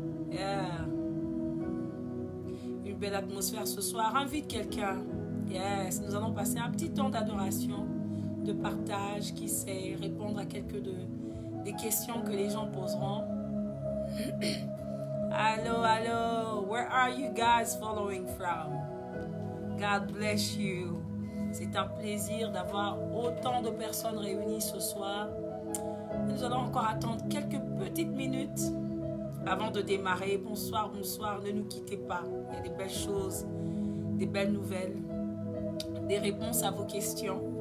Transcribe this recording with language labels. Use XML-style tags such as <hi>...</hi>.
<fr>Yeah. Une belle atmosphère ce soir. Invite quelqu'un. Yes. Nous allons passer un petit temps d'adoration, de partage, qui sait répondre à quelques des questions que les gens poseront. Allô, allô.</fr> <en>Where are you guys following from? God bless you.</en> <fr>C'est un plaisir d'avoir autant de personnes réunies ce soir. Nous allons encore attendre quelques petites minutes avant de démarrer. Bonsoir, bonsoir, ne nous quittez pas. Il y a des belles choses, des belles nouvelles, des réponses à vos questions.</fr>